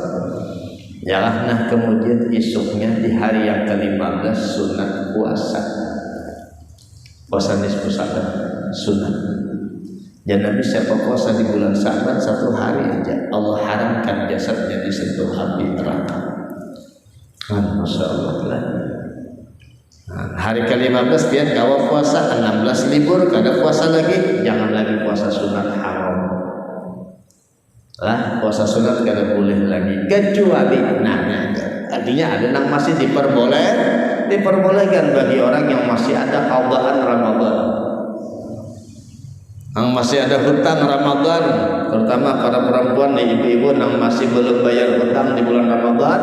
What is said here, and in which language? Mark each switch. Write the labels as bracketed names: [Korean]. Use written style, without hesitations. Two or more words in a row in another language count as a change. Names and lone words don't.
[Indonesian] Ya, nah kemudian esoknya di hari yang ke-15 sunat puasa nisfu Sya'ban sunat. Dan Nabi siapa puasa di bulan Sya'ban 1 hari aja Allah haramkan jasadnya disentuh api neraka. [Arabic] ما شاء الله lah. [Banjar] Hari ke-15 biar kawa puasa, 16 libur kada puasa lagi, jangan lagi puasa sunat haram lah, puasa sunat kada boleh lagi kecuali artinya ada yang masih diperbolehkan bagi orang yang masih ada qadaan Ramadan, yang masih ada hutang Ramadan, terutama para perempuan nih, ibu-ibu yang masih belum bayar hutang di bulan Ramadan.